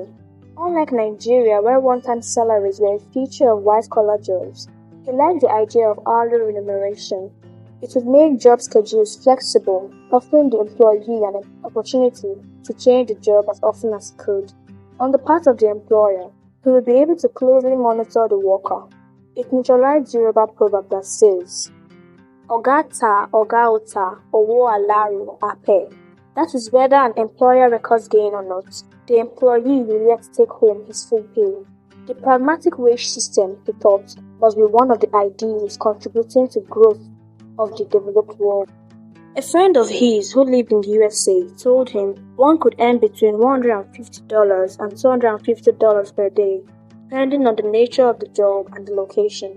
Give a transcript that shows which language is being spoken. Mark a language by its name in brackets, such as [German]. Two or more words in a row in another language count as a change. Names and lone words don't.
[English] Unlike Nigeria, where one-time salaries were a feature of white-collar jobs, he liked the idea of hourly remuneration. It would make job schedules flexible, offering the employee an opportunity to change the job as often as he could. On the part of the employer, he would be able to closely monitor the worker. It neutralized the Yoruba proverb that says, [Yoruba] "Oga ta, Oga ota, owo alaru ape." [English] That is, whether an employer records gain or not, the employee will yet take home his full pay. The pragmatic wage system, he thought, must be one of the ideals contributing to growth of the developed world. A friend of his who lived in the USA told him one could earn between $150 and $250 per day, depending on the nature of the job and the location.